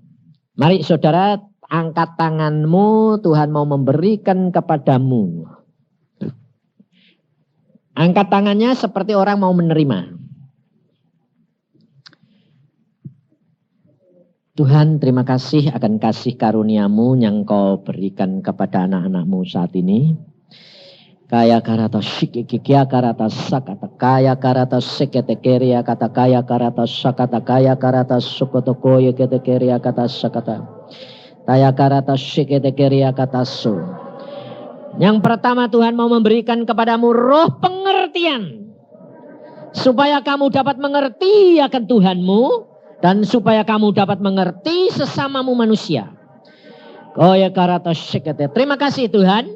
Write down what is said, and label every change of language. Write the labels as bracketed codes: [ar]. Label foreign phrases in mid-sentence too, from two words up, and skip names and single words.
[id] Mari saudara, angkat tanganmu, Tuhan mau memberikan kepadamu. Angkat tangannya seperti orang mau menerima. Tuhan, terima kasih akan kasih karunia-Mu yang Kau berikan kepada anak-anak-Mu saat ini. Kaya karata shikikia karata sakata kaya karata seketekeria kata kaya karata sakata kaya karata sukotokoye ketekeria kata sakata kaya karata seketekeria kata su. Yang pertama Tuhan mau memberikan kepadamu roh pengertian. Supaya kamu dapat mengerti akan Tuhanmu. Dan supaya kamu dapat mengerti sesamamu manusia. Terima kasih Tuhan.